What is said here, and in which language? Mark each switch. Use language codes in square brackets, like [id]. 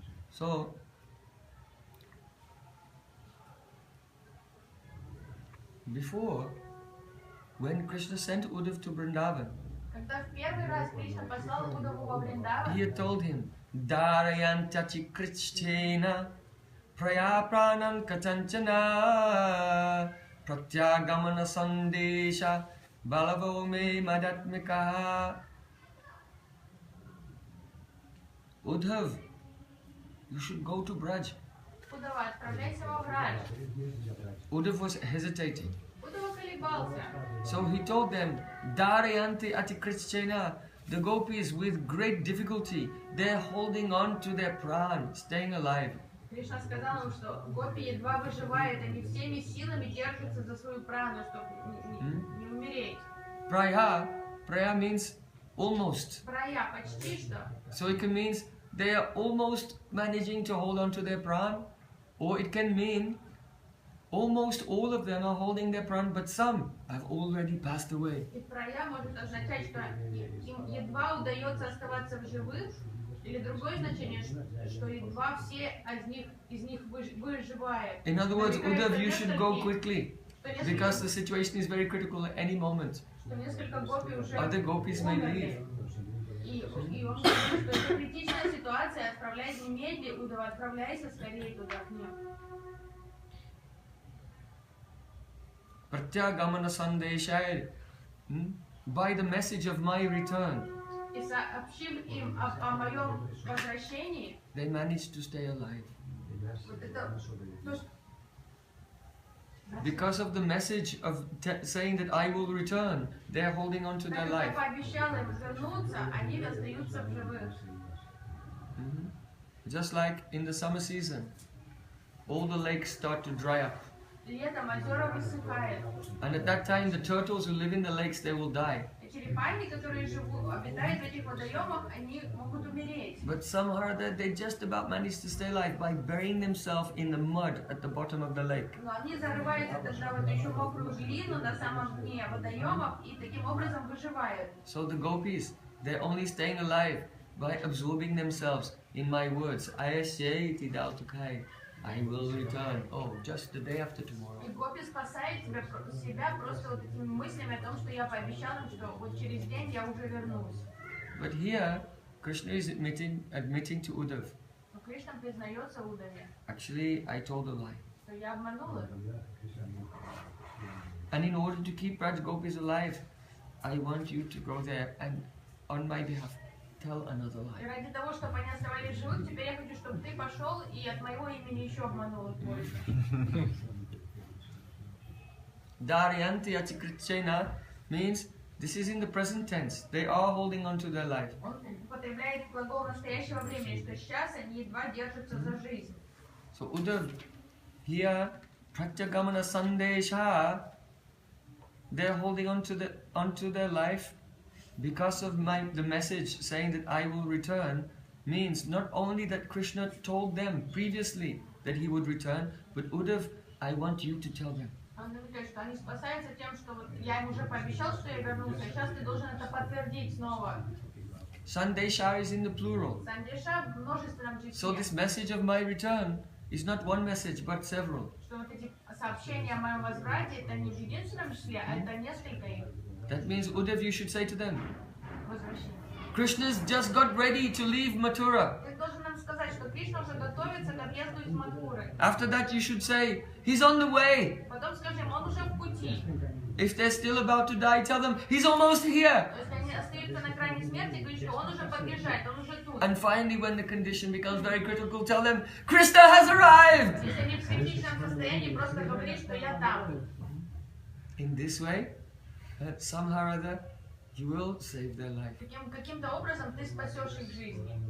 [en] So, before, when Krishna sent Uddhav to Vrindavan, [ru] Когда в первый раз Кришна послал Удаву во Вриндаван, [en] he had told him, [sa] Darayantachi Krishchena Praya Pranam Katanchana Pratyagamana Sandesha Balavo Me Madatmika. [en] Uddhav, you should go to Braj. [ru] Удава, отправляйся во Врадж. [en] Uddhav was hesitating. [ru] Удава колебался. [en] So he told them, [sa] Darayanti Ati Krishchena, [en] the gopis with great difficulty, they're holding on to their pran, staying alive. [ru] Кришна сказал им, что гопи едва выживают, они всеми силами держатся за свою прану, чтобы не умереть. [en] Praya means almost. [ru] Прая, почти что. [en] So it can mean they are almost managing to hold on to their pran, or it can mean almost all of them are holding their pran, but some have already passed away. [ru] И прая может означать, что им едва удается оставаться в живых, или другое значение, что едва все из них выживают. [en] In other words, Uddhav, you should go quickly, because the situation is very critical at any moment. [ru] Что несколько гопи уже [en] Other gopis may leave. [ru] И он говорит, что это критичная ситуация, отправляйся немедли, Удава, отправляйся скорее туда к ним. [sa] Pratyagamana Sandeshaya, [en] by the message of my return, [ru] И сообщив им о моем возвращении, [en] they managed to stay alive. [ru] вот это, то, что [en] Because of the message of saying that I will return, they are holding on to their [ru] так как я [en] life. [ru] пообещал им вернуться, они остаются в живых. [en] Just like in the summer season, all the lakes start to dry up. [ru] Летом озера высыхают. [en] And at that time, the turtles who live in the lakes, they will die. [ru] И черепахи, которые обитают в этих водоемах, они могут умереть. [en] But somehow that they just about manage to stay alive by burying themselves in the mud at the bottom of the lake. [ru] Но они зарываются тогда в эту еще мокрую глину на самом дне водоемов и таким образом выживают. [en] So the gopis, they're only staying alive by absorbing themselves in my words. [sa] Ayasyaiti dautukai. [en] I will return. Oh, just the day after tomorrow. [ru] И гопи спасает себя просто вот этими мыслями о том, что я пообещал им, что вот через день я уже вернусь. [en] But here, Krishna is admitting to Uddhav. [ru] Но Кришна признается Удаве, [en] Actually, I told a lie. [ru] что я обманул их. [en] And in order to keep Braj Gopis alive, I want you to go there and on my behalf tell another [ru] И [en] lie. [ru] ради того, чтобы они оставались живых, теперь я хочу, чтобы ты пошел и от моего имени еще обманул их больше. [sa] Daryanti Achikritchena [en] means this is in the present tense. They are holding on to their life. [ru] Он употребляет глагол настоящего времени, что сейчас они едва держатся за жизнь. [en] So Uddhav, here, Pratyagamana Sandesha, they're holding on to their life because of the message saying that I will return, means not only that Krishna told them previously that he would return, but Uddhav, I want you to tell them. [ru] Он говорит, что они спасаются тем, что вот я им уже пообещал, что я вернусь, а сейчас ты должен это подтвердить снова. [en] Sandeshar is in the plural. [ru] Сандеша в множественном числе. [en] So this message of my return is not one message but several. [ru] Что вот эти сообщения о моем возврате, это не в единственном числе, а это несколько их. [en] That means, Uddhav, you should say to them, [ru] Возвращение. [en] Krishna's just got ready to leave Mathura. [ru] Ты должен нам сказать, что Кришна уже готовится к отъезду из Мадхуры. [en] After that you should say, he's on the way. [ru] Потом скажем, он уже в пути. [en] If they're still about to die, tell them, he's almost here. [ru] То есть они остаются на грани смерти, говорят, что он уже подъезжает, он уже тут. [en] And finally, when the condition becomes very critical, tell them, Krishna has arrived. [ru] Если они в критичном состоянии, просто говори, что я там. [en] In this way, somehow or other, you will save their life. [ru] Каким-то образом ты спасешь их жизнь.